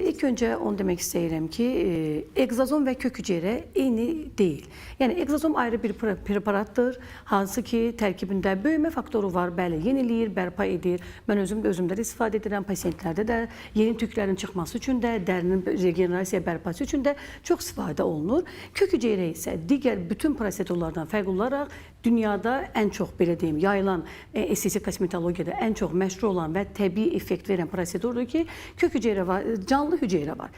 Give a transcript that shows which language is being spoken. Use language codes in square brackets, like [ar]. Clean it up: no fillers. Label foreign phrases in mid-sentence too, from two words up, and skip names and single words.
[tr] ilk önce onu demek isterim ki egzozom ve kök hücre eyni değil. Yani egzozom ayrı bir preparattır. [az] Hansı ki tərkibində böyüme faktoru var. Bəli, yeniləyir, bərpa edir. Mən özüm də özümdə istifadə edirəm. Pasientlərdə də yeni tüklərin çıxması üçün də, dərinin regenerasiya bərpası üçün də çox istifadə olunur. [tr] Kök hücre [az] isə digər bütün prosedurlardan fərqli olaraq dünyada ən çox belə deyim, yayılan estetik kosmetologiyada ən çox məşhur olan və təbii effekt verən prosedurdur ki, [tr] kök hücre [az] var, [tr] canlı hücre [az] var.